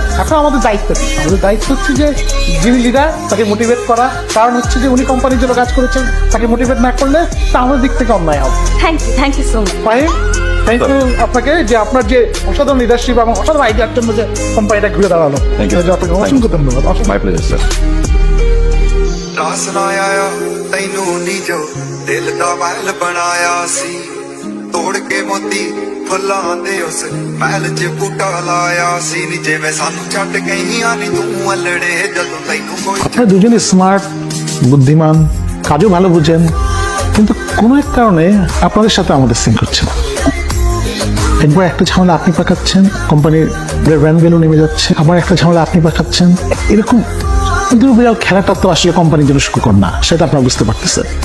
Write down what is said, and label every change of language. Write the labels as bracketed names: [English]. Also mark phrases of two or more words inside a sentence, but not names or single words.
[Bangla] এখন আমাদের দায়িত্ব হচ্ছে যে যিনি লিডার তাকে মোটিভেট করা। কারণ হচ্ছে যে উনি কোম্পানির জন্য কাজ করেছেন, তাকে মোটিভেট না করলে তা আমাদের দিক থেকে অন্যায় হবে। [English] thank you so much. [Bangla] ফাইন, [English] thank you [Bangla] আপনাকে যে আপনার যে অসাধারণ লিডারশিপ এবং অসাধারণ আইডিয়ার জন্য যে কোম্পানিটা ঘুরে দাঁড়ালো। [English] Thank you. [Bangla] আপনাকে অসংখ্য ধন্যবাদ। [English] my pleasure sir. [Punjabi] ਰਾਸ ਨਾ ਆਇਆ ਤੈਨੂੰ ਨੀ ਜੋ ਦਿਲ ਦਾ ਮਹਿਲ ਬਣਾਇਆ ਸੀ ਤੋੜ ਕੇ ਮੋਤੀ ਫੁੱਲਾਂ ਦੇ ਉਸ ਮਹਿਲ 'ਚ ਬੂਟਾ ਲਾਇਆ ਸੀ ਨੀ ਜਿਵੇਂ ਸਾਨੂੰ ਛੱਡ ਗਈਆਂ ਨੀ ਤੂੰ ਅਲੜੇ ਜਦੋਂ ਤੈਨੂੰ ਕੋਈ [Bangla] আপনারা দুজনে স্মার্ট, বুদ্ধিমান, কাজও ভালো বুঝেন, কিন্তু কোনো এক কারণে আপনাদের সাথে আমাদের সিঙ্ক হচ্ছে না। একবার একটা ঝামেলা আপনি পাকাচ্ছেন, কোম্পানির [English] brand value [Bangla] নেমে যাচ্ছে, আবার একটা ঝামেলা আপনি পাকাচ্ছেন। এরকম বিড়াল খেলাটা তো আসলে কোম্পানির জন্য সুখকর না, সেটা আপনারা বুঝতে পারতেছেন।